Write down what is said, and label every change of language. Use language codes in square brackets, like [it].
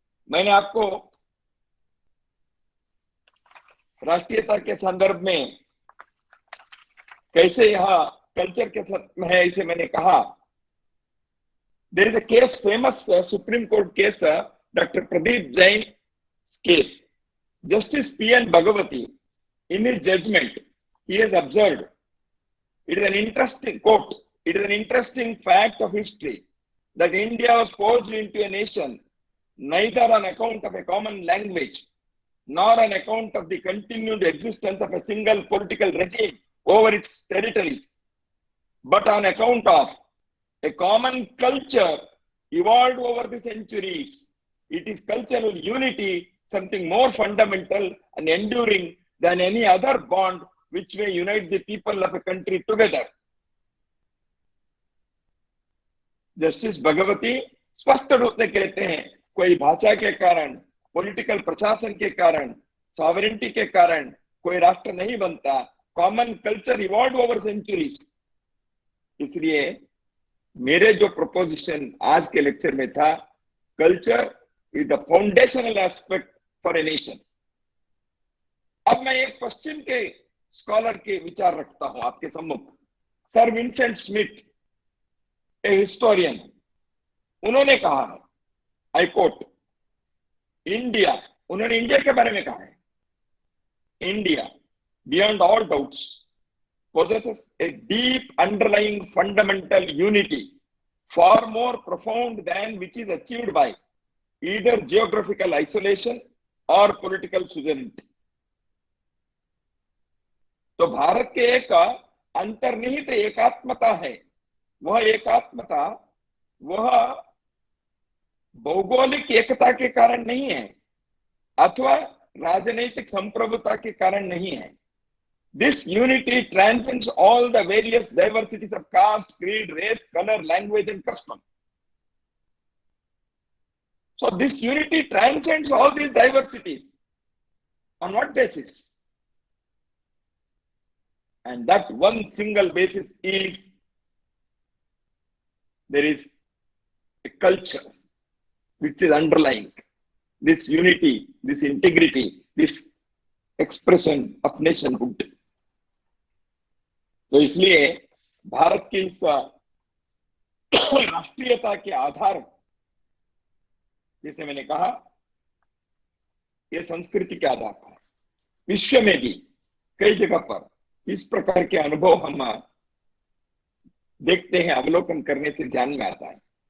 [hi] मैंने आपको राष्ट्रीयता के संदर्भ में कैसे यहाँ कल्चर के संदर्भ में है इसे मैंने कहा. [en] There is a case, famous supreme court case, doctor Pradeep Jain case. Justice P N. Bhagwati, in his judgment, he has observed, it is an interesting quote, it is an interesting fact of history that India was forged into a nation neither on account of a common language nor on account of the continued existence of a single political regime over its territories, but on account of a common culture evolved over the centuries. It is cultural unity, something more fundamental and enduring than any other bond which may unite the people of a country together. [hi] Justice Bhagwati स्पष्ट रूप में कहते हैं कोई भाषा के कारण, political प्रशासन के कारण, सॉवरेनिटी के कारण कोई राष्ट्र नहीं बनता. [en] Common culture evolve over centuries. [hi] इसलिए मेरे जो प्रपोजिशन आज के लेक्चर में था, [en] Culture is the foundational aspect for a nation. [hi] अब मैं एक पश्चिम के स्कॉलर के विचार रखता हूं आपके सम्मुख। [en] sir Vincent Smith, a historian, [hi] उन्होंने कहा है, [en] I quote, India, [hi] उन्होंने इंडिया के बारे में कहा है, [en] India beyond all doubts possesses a deep underlying fundamental unity far more profound than which is achieved by either geographical isolation or political suzerainty. [hi] तो भारत के एक अंतर्निहित एकात्मता है। वह एकात्मता वह भौगोलिक एकता के कारण नहीं है अथवा राजनीतिक संप्रभुता के कारण नहीं है। [en] This unity transcends all the various diversities of caste, creed, race, color, language, and custom. So this unity transcends all these diversities. On what basis? And that one single basis is there is a culture which is underlying this unity, this integrity, this expression of nationhood. [hi] तो इसलिए भारत की इस राष्ट्रीयता के आधार, जैसे मैंने कहा, ये संस्कृति के आधार पर विश्व में भी कई जगह पर इस प्रकार के अनुभव हम देखते हैं, अवलोकन करने से ध्यान में आता है।